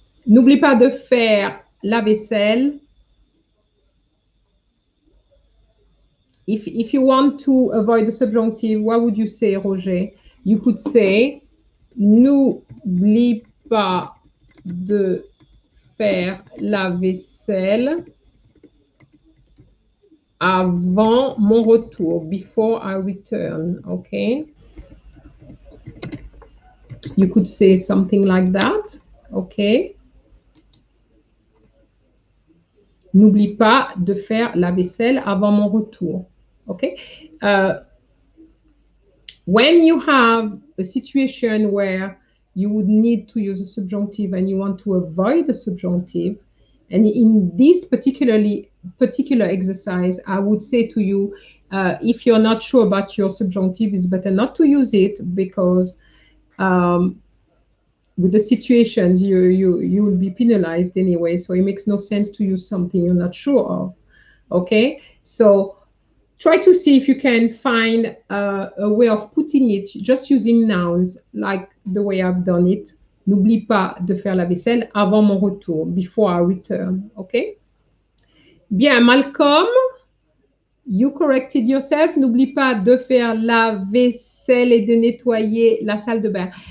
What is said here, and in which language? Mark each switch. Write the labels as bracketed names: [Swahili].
[French] N'oublie pas de faire la vaisselle. [English] If you want to avoid the subjunctive, what would you say, Roger? You could say, [French] n'oublie pas de faire la vaisselle avant mon retour, [English] before I return, [French] okay? [English] You could say something like that, okay? [French] N'oublie pas de faire la vaisselle avant mon retour, okay? [English] When you have a situation where you would need to use a subjunctive and you want to avoid the subjunctive, and in this particular exercise, I would say to you, if you're not sure about your subjunctive, it's better not to use it because with the situations, you will be penalized anyway, so it makes no sense to use something you're not sure of, okay? So try to see if you can find a way of putting it just using nouns like the way I've done it. [French] N'oublie pas de faire la vaisselle avant mon retour, [English] before I return, [French] okay? [English] Bien, Malcolm, you corrected yourself. [French] N'oublie pas de faire la vaisselle et de nettoyer la salle de bain.